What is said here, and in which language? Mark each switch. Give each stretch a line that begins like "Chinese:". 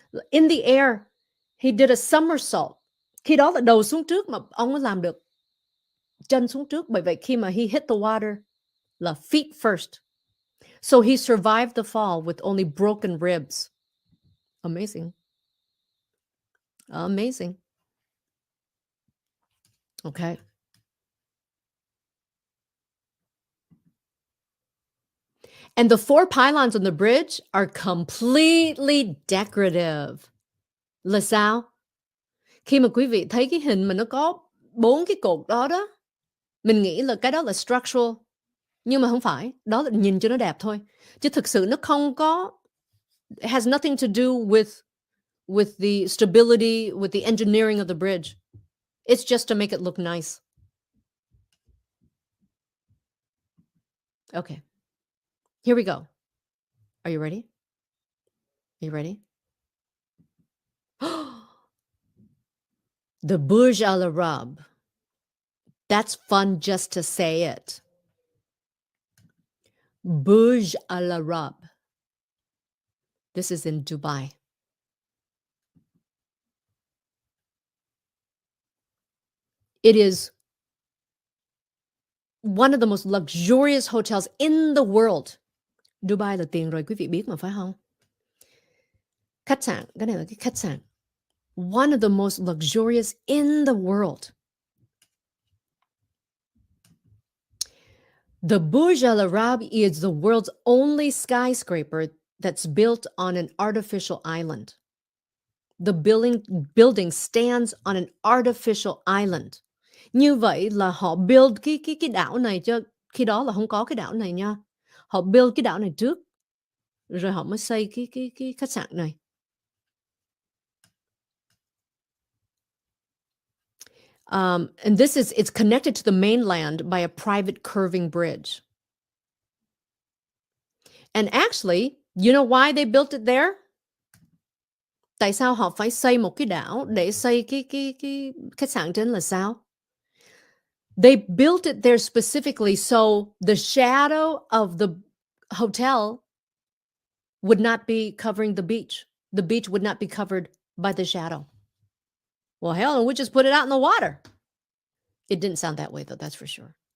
English: In the air, he did a somersault.
Vietnamese: Khi đó là đầu xuống trước mà ông làm được chân xuống trước. Bởi vậy khi mà
English: he hit the water
Vietnamese: là
English: feet first. So he survived the fall with only broken ribs. Amazing. Amazing. Okay. And the 4 pylons on the bridge are completely decorative.
Vietnamese: Là sao? Khi mà quý vị thấy cái hình mà nó có 4 cái cột đó đó, mình nghĩ là cái đó là structural. Nhưng mà không phải. Đó là nhìn cho nó đẹp thôi. Chứ thực sự nó không có,
English: it has nothing to do with the stability, with the engineering of the bridge. It's just to make it look nice. Okay. Here we go. Are you ready? Are you ready? The Burj Al Arab. That's fun just to say it. Burj Al Arab. This is in Dubai. It is one of the most luxurious hotels in the world.
Vietnamese: Dubai là tiền rồi, quý vị biết mà phải không? Khách sạn, cái này là cái khách sạn.
English: One of the most luxurious in the world. The Burj Al Arab is the world's only skyscraper that's built on an artificial island. The building stands on an artificial island.
Vietnamese: Như vậy là họ build cái đảo này cho khi đó là không có cái đảo này nha. Họ build cái đảo này trước rồi họ mới xây cái khách sạn này.
English: And it's connected to the mainland by a private curving bridge. And actually, you know why they built it there? Tại sao họ phải xây một cái đảo để xây cái khách sạn trên là sao? They built it there specifically so the shadow of the hotel would not be covering the beach. The beach would not be covered by the shadow. Well, hell, we just put it out in the water. It didn't sound that way, though, that's for sure.